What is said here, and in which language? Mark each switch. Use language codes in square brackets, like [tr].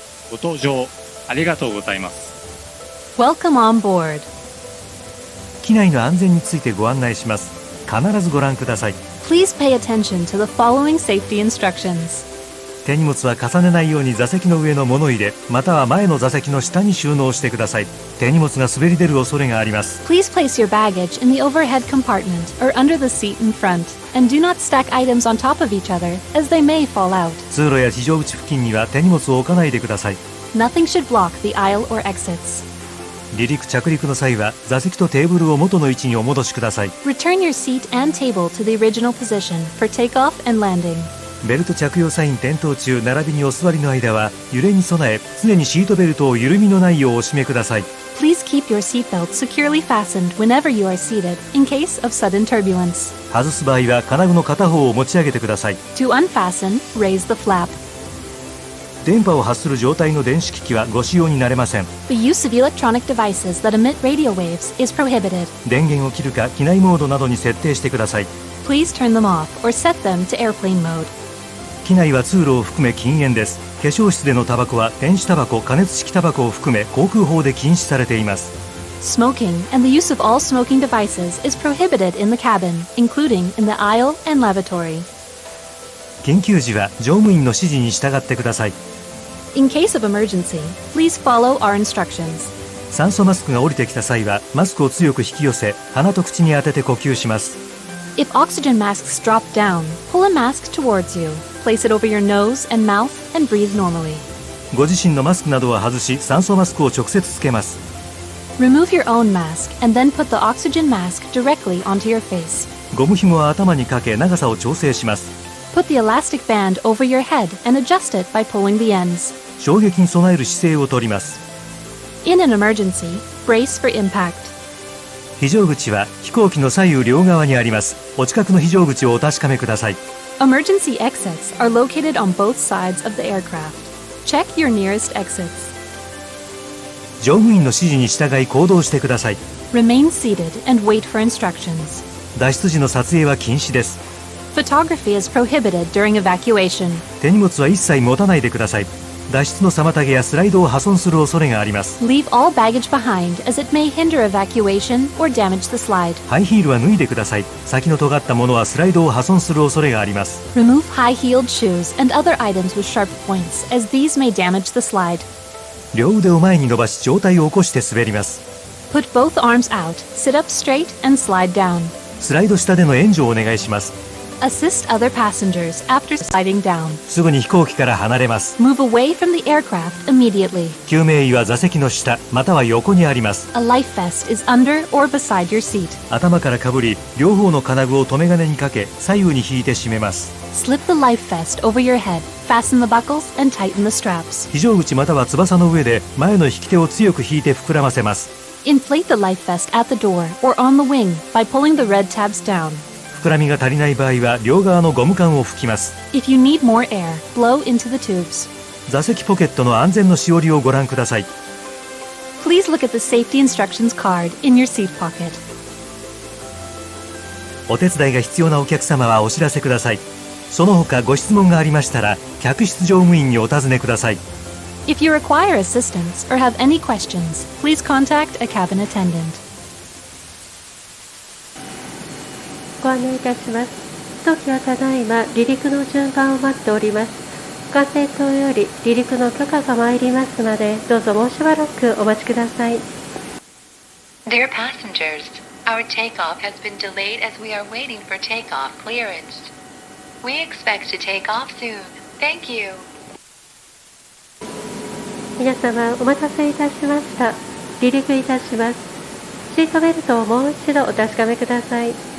[ja] ご搭乗ありがとうございます。 [en] Welcome on board. [ja] 機内の安全についてご案内します。必ずご覧ください。 [en] Please pay attention to the following safety instructions. [ja] 手荷物は重ねないように座席の上の物入れ、または前の座席の下に収納してください。手荷物が滑り出る恐れがあります。 [en] Please place your baggage in the overhead compartment or under the seat in front, and do not stack items on top of each other, as they may fall out. [ja] 通路や非常口付近には手荷物を置かないでください。 [en] Nothing should block the aisle or exits. [ja] 離陸着陸の際は座席とテーブルを元の位置にお戻しください。 [en] Return your seat and table to the original position for takeoff and landing. [ja] ベルト着用サイン点灯中並びにお座りの間は揺れに備え常にシートベルトを緩みのないようお締めください。 [en] Please keep your seatbelt securely fastened whenever you are seated in case of sudden turbulence. [ja] 外す場合は金具の片方を持ち上げてください。 [en] To unfasten, raise the flap. [ja] 電波を発する状態の電子機器はご使用になれません。 [en] The use of electronic devices that emit radio waves is prohibited. [ja] 電源を切るか機内モードなどに設定してください。 [en] Please turn them off or set them to airplane mode. [ja] 機内は通路を含め禁煙です。化粧室でのタバコは電子タバコ、加熱式タバコを含め航空法で禁止されています。 [en] Smoking and the use of all smoking devices is prohibited in the cabin, including in the aisle and lavatory. [ja] 緊急時は乗務員の指示に従ってください。 [en] In case of emergency, please follow our instructions. [ja] 酸素マスクが降りてきた際はマスクを強く引き寄せ鼻と口に当てて呼吸します。 [en] If oxygen masks drop down, pull a mask towards you. Place it over your nose and mouth and breathe normally. [ja] ご自身のマスクなどは外し、酸素マスクを直接つけます。 [en] Remove your own mask and then put the oxygen mask directly onto your face. [ja] ゴム紐は頭にかけ、長さを調整します。 [en] Put the elastic band over your head and adjust it by pulling the ends. [ja] 衝撃に備える姿勢をとります。 [en] In an emergency, brace for impact. [ja] 非常口は飛行機の左右両側にあります。お近くの非常口をお確かめください。 [en] Emergency exits are located on both sides of the aircraft. Check your nearest exits. [ja] 乗務員の指示に従い行動してください。 [en] Remain seated and wait for instructions. [ja] 脱出時の撮影は禁止です。 [en] Photography is prohibited during evacuation. [ja] 手荷物は一切持たないでください。脱出の妨げやスライドを破損する恐れがあります。 [en] Leave all baggage behind as it may hinder evacuation or damage the slide. [ja] ハイヒールは脱いでください。先の尖ったものはスライドを破損する恐れがあります。 [en] Remove high-heeled shoes and other items with sharp points as these may damage the slide. [ja] 両腕を前に伸ばし上体を起こして滑ります。 [en] Put both arms out, sit up straight and slide down. [ja] スライド下での援助をお願いします。 [en] Assist other passengers after sliding down. [ja] すぐに飛行機から離れます。 [en] Move away from the aircraft immediately. [ja] 救命衣は座席の下または横にあります。 [en] A life vest is under or beside your seat. [ja] 頭からかぶり、両方の金具を留め金にかけ、左右に引いて締めます。 [en] Slip the life vest over your head, fasten the buckles and tighten the straps. [ja] 非常口または翼の上で前の引き手を強く引いて膨らませます。 [en] Inflate the life vest at the door or on the wing by pulling the red tabs down. [ja] 膨らみが足りない場合は両側のゴム管を吹きます。 [en] If you need more air, blow into the tubes. [ja] 座席ポケットの安全のしおりをご覧ください。 [en] Please look at the safety instructions card in your seat pocket. [ja] お手伝いが必要なお客様はお知らせください。その他ご質問がありましたら客室乗務員にお尋ねください。 [en] If you require assistance or have any questions, please contact a cabin attendant. [ja] ご案内いたします。当機はただいま離陸の順番を待っております。管制塔より離陸の許可が参りますので、どうぞもうしばらくお待ちください。 [en] Dear passengers, our takeoff has been delayed as we are waiting for takeoff clearance. We expect to take off soon. Thank you. [ja] 皆様お待たせいたしました。離陸いたします。シートベルトをもう一度お確かめください。